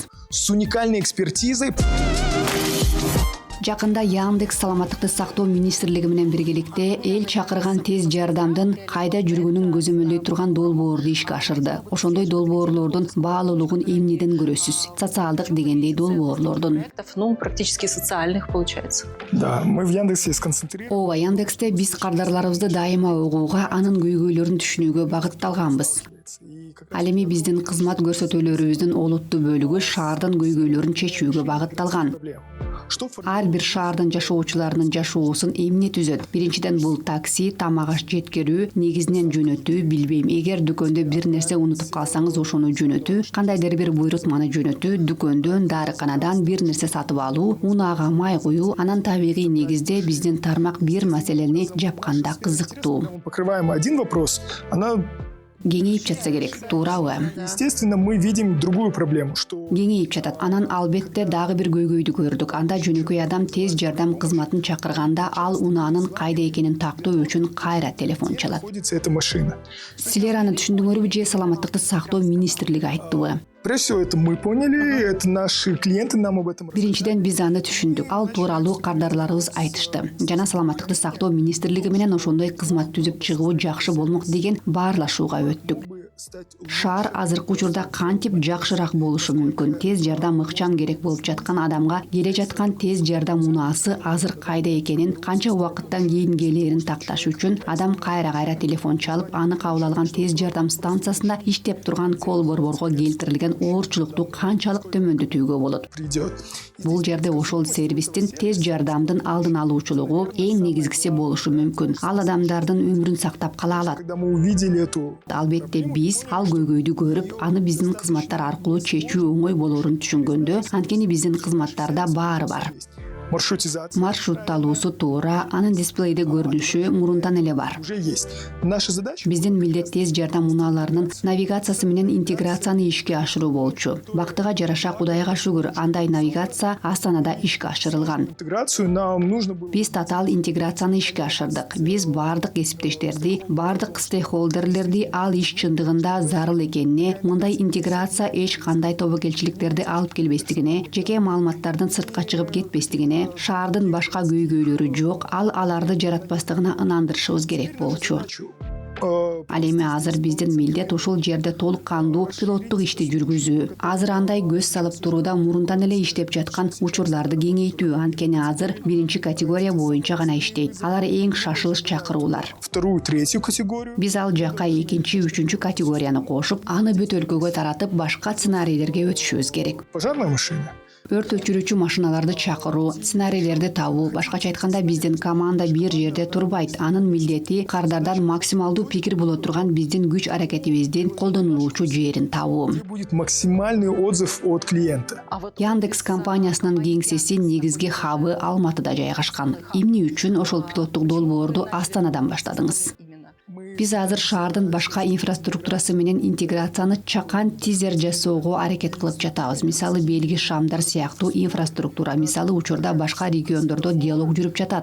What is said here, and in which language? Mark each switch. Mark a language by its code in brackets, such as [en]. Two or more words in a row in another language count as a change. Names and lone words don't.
[ru] с уникальной экспертизой. [ky] Жакында Яндекс саламаттыкты сактоо министрлиги менен биргеликте эл чакырган тез жардамдын кайда жүргөнүн көзөмөлдөй турган долбоорду ишке ашырды. Ошондой долбоорлордун баалуулугун эмнеден көрөсүз? Социалдык дегендей долбоорлордун. [ru] Ну, практически социальных получается. Да, мы в Яндексе сконцентрированы. [ky] Ооба, Яндексте биз кардарларыбызды дайыма угууга, анын көйгөйлөрүн түшүнүүгө багытталганбыз. Ал эми биздин кызмат көрсөтүүлөрүбүздүн олуттуу бөлүгү шаардын көйгөйлөрүн чечүүгө багытталган. [ru] Что [ky] Ар бир шаардын жашоочуларынын жашоосун эмне түзөт? Биринчиден бул такси, тамак аш жеткирүү, негизинен жөнөтүү, билбейм. Эгер дүкөндө бир нерсе унутуп калсаңыз, ошону жөнөтүү, кандайдыр бир буйрутманы жөнөтүү, дүкөндөн, дарыканадан бир нерсе сатып алуу, унаага май куюу, анан табигый негизде биздин тармак бир маселени жапканда кызыктуу. [ru] мы покрываем один вопрос, она, [ky] Кеңейип жатса керек, туурабы? [ru] естественно, мы видим другую проблему, что [ky] Кеңейип жатат. Анан албетте дагы бир көйгөйдү көрдүк. Анда жөнөкөй адам тез жардам кызматын чакырганда ал унаанын кайда экенин тактоо үчүн кайра телефон чалат. [ru] находится эта машина. [ky] Силер аны түшүндүңөрбү же саламаттыкты сактоо министрлиги айттыбы? [ru] Прежде всего, это мы поняли, это наши клиенты нам об этом рассказали. [ky] Биринчиден биз аны түшүндүк. Ал тууралуу кардарларыбыз айтышты. Жана саламаттыкты сактоо министрлиги менен ошондой кызмат түзүп чыгуу жакшы болмок деген баарлашууга өттүк. Шаар азыркы учурда кантип жакшыраак болушу мүмкүн? Тез жардам ыкчам керек болуп жаткан адамга келе жаткан тез жардам унаасы азыр кайда экенин, канча убакыттан кийин келээрин такташ үчүн адам кайра телефон чалып, аны кабыл алган тез жардам станциясында иштеп турган кол борборго келтирилген оорчулукту канчалык төмөндөтүүгө болот? [ru] Придет. [ky] Бул жерде ошол сервистин тез жардамдын алдын алуучулугу эң негизгиси болушу мүмкүн. Ал адамдардын өмүрүн сактап кала алат. [ru] Когда мы увидели эту [ky] Албетте биз ал көйгөйдү көрүп, аны биздин кызматтар аркылуу чечүү оңой болоорун түшүнгөндө, анткени биздин кызматтарда баары бар. маршрутизация Маршрутталуусу туура, анын дисплейде көрүнүшү мурунтан эле бар. [ru] уже есть. Наша задача [ky] Биздин милдет тез жардам унааларынын навигациясы менен интеграцияны ишке ашыруу болчу. Бактыга жараша, Кудайга шүгүр, андай навигация Астанада ишке ашырылган. [ru] интеграцию нам нужно было. [ky] Биз татаал интеграцияны ишке ашырдык. Биз баардык кесиптештерди, баардык стейкхолдерлерди ал иш чындыгында зарыл экенине, мындай интеграция эч кандай тобокелчиликтерди алып келбестигине, жеке маалыматтардын сыртка чыгып кетпестигине, шаардын башка көйгөйлөрү жок, ал аларды жаратпастыгына ынандырышыбыз керек болчу. Ал эми азыр биздин милдет ушул жерде толук кандуу пилоттук ишти жүргүзүү. Азыр андай көз салып турууда мурунтан эле иштеп жаткан учурларды кеңейтүү, анткени азыр биринчи категория боюнча гана иштейт. Алар эң шашылыш чакыруулар. [ru] Вторую, третью категорию. [ky] Биз ал жакка экинчи, үчүнчү категорияны кошуп, аны бүт өлкөгө таратып, башка сценарийлерге өтүшүбүз керек. [ru] Пожарная машина. [ky] Өрт өчүрүүчү машиналарды чакыруу, сценарийлерди табуу, башкача айтканда биздин команда бир жерде турбайт. Анын милдети кардардан максималдуу пикир боло турган биздин күч аракетибиздин колдонулуучу жерин табуу. [ru] Будет максимальный отзыв от клиента. [ky] Яндекс компаниясынын кеңсеси негизги хабы Алматыда жайгашкан. Эмне үчүн ошол пилоттук долбоорду Астанадан баштадыңыз? Биз азыр шаардын башка инфраструктурасы менен интеграцияны чакан тизер жасоого аракет кылып жатабыз. Мисалы Белги, Шамдар сыяктуу инфраструктура, мисалы учурда башка региондордо диалог жүрүп жатат.